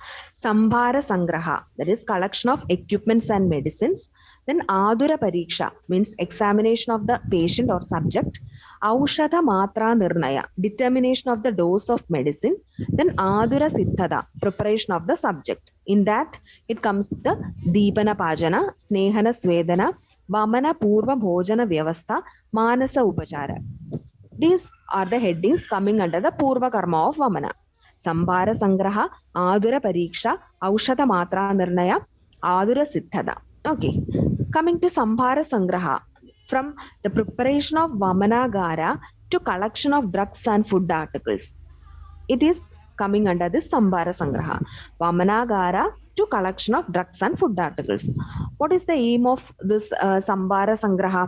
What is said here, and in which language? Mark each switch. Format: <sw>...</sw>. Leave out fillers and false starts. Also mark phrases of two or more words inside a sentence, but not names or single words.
<sa>Sambhara Sangraha,</sa> <en>that is collection of equipments and medicines. Then</en> <sa>Adura Pariksha,</sa> <en>means examination of the patient or subject.</en> <sa>Aushadha Matra Nirnaya,</sa> <en>determination of the dose of medicine. Then</en> <sa>Adura Siddhada,</sa> <en>preparation of the subject. In that, it comes the</en> <sa>Deepana Pajana, Snehana Svedana, Vamana Purva Bhojana Vyavastha, Manasa Upachara.</sa> <en>These are the headings coming under the</en> <sa>Purva Karma</sa> <en>of Vamana.</en> <sa>Sambhara Sangraha, Adura Pariksha, Aushadha Matra Nirnaya, Adura Siddhada.</sa> <en>Okay. Coming to</en> <sa>Sambhara Sangraha,</sa> <en>from the preparation of Vamanagara to collection of drugs and food articles. It is coming under this</en> <sa>Sambhara Sangraha.</sa> <en>Vamanagara to collection of drugs and food articles. What is the aim of this</en> <sa>Sambhara Sangraha?</sa>